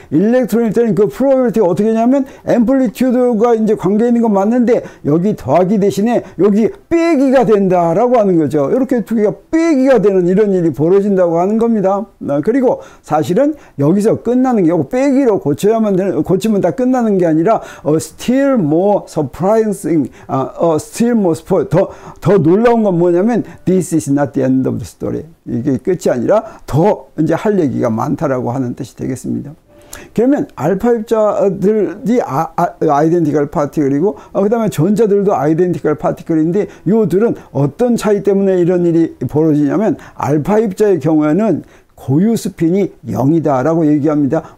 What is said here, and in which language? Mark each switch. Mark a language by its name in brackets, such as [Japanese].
[Korean] 일렉트론일 때는 그 프로바빌리티가 어떻게 되냐면 앰플리튜드가 이제 관계 있는 건 맞는데 여기 더하기 대신에 여기 빼기가 된다라고 하는 거죠. 이렇게 두 개가 빼기가 되는 이런 일이 벌어진다고 하는 겁니다. 그리고 사실은 여기서 끝나는 게 빼기로 고치면 다 끝나는 게 아니라 [English] still more surprising, still more spoil. [Korean] 더 놀라운 건 뭐냐면 [English] this is not the end of the story. [Korean] 이게 끝이 아니라 더 이제 할 얘기가 많다라고 하는 뜻이 되겠습니다. 그러면 알파 입자들이 아이덴티컬 파티클이고 그 다음에 전자들도 아이덴티컬 파티클인데 이 둘은 어떤 차이 때문에 이런 일이 벌어지냐면 알파 입자의 경우에는 고유 스핀이 0이다 라고 얘기합니다.